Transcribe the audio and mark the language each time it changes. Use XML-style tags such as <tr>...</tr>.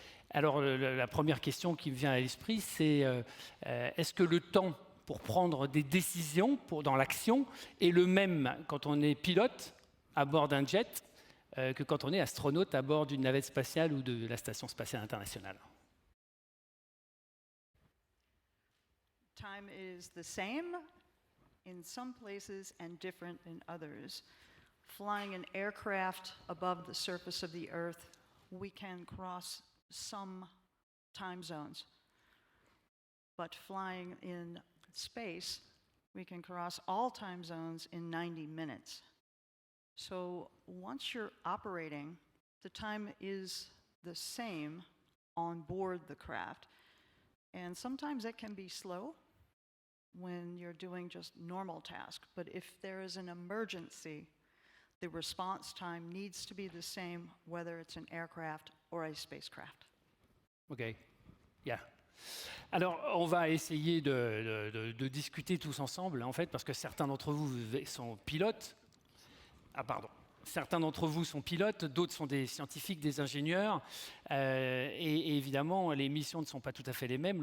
<fr>Alors, la première question qui me vient à l'esprit, c'est est-ce que le temps pour prendre des décisions dans l'action est le même quand on est pilote à bord d'un jet que quand on est astronaute à bord d'une navette spatiale ou de la Station spatiale internationale?</fr> <en>Time is the same in some places and different in others. Flying an aircraft above the surface of the Earth, we can cross some time zones. But flying in space, we can cross all time zones in 90 minutes. So once you're operating, the time is the same on board the craft. And sometimes it can be slow when you're doing just normal tasks. But if there is an emergency, the response time needs to be the same, whether it's an aircraft or a spacecraft. Okay, yeah.</en> <fr>Alors, on va essayer de discuter tous ensemble, en fait, parce que certains d'entre vous sont pilotes. Ah, pardon. Certains d'entre vous sont pilotes, d'autres sont des scientifiques, des ingénieurs. Et évidemment, les missions ne sont pas tout à fait les mêmes.</fr>